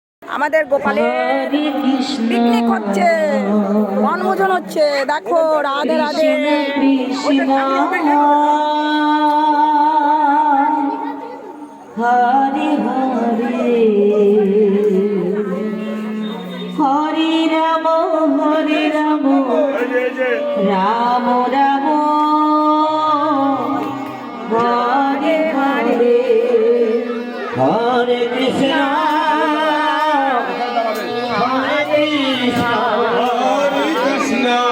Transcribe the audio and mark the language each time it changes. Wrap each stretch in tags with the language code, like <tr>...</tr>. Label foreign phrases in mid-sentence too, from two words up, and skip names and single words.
<bn>আমাদের গোপালের পিকনিক হচ্ছে, বনভোজন হচ্ছে। দেখো রাধে রাধে। হরে হরে হরে রাম রাম রাম হরে হরে হরে কৃষ্ণ হরে কৃষ্ণ</bn>